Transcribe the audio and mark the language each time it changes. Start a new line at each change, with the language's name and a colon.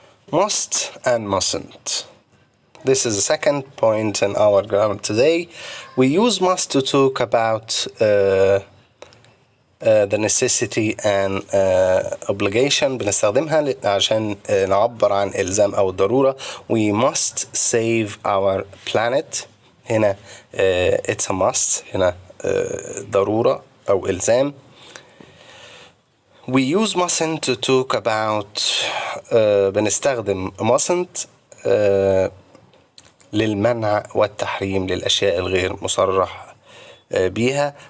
English: Must and mustn't. This is the second point in our grammar today. We use must to talk about the necessity and obligation.
Arabic: بنستخدمها عشان نعبر عن إلزام أو الضرورة.
English: We must save our planet.
Arabic: هنا
English: it's a must.
Arabic: هنا ضرورة أو إلزام.
English: We use mustn't to talk about
Arabic: بنستخدم mustn't للمنع والتحريم للأشياء الغير مصرح بيها.